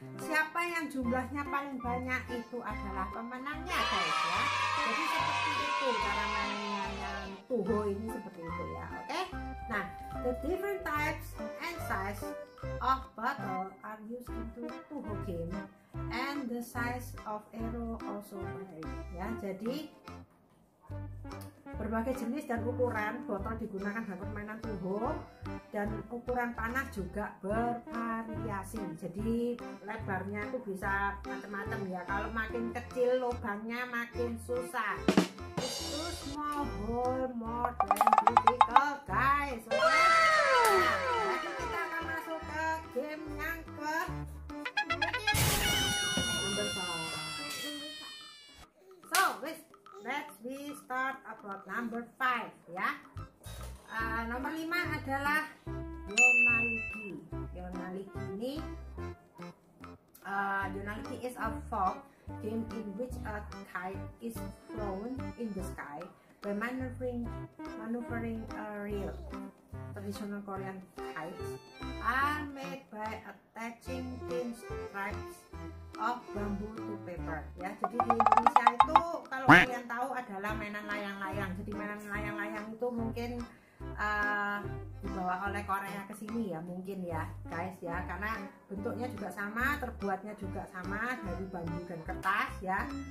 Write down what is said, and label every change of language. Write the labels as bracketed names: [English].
[Indonesian] Siapa yang jumlahnya paling banyak itu adalah pemenangnya guys ya. Jadi seperti itu cara mainnya yang tuho ini, seperti itu ya. Oke. [English] Nah, the different types and size of bottle are used into tuho game, and the size of arrow also vary ya. [Indonesian] Jadi berbagai jenis dan ukuran botol digunakan dalam permainan tuho, dan ukuran panah juga bervariasi. Jadi lebarnya itu bisa macam-macam ya. Kalau makin kecil lubangnya makin susah. [English] Itu small hole more than difficult guys. [Indonesian] Oke. Nah, jadi kita akan masuk ke game yang ke number 5. [English] So let's start about number 5 ya. [Indonesian] Nomor 5 adalah Yonaliki. [English] Yonaliki ini Yonaliki is a folk game in which a kite is flown in the sky by maneuvering a reel. Traditional Korean kites are made by attaching thin stripes of bamboo to paper ya. [Indonesian] Jadi di Indonesia itu kalau kalian tahu adalah mainan layang-layang. Jadi mainan layang-layang itu mungkin dibawa oleh Korea ke sini ya, mungkin ya guys ya, karena bentuknya juga sama, terbuatnya juga sama dari bambu dan kertas ya.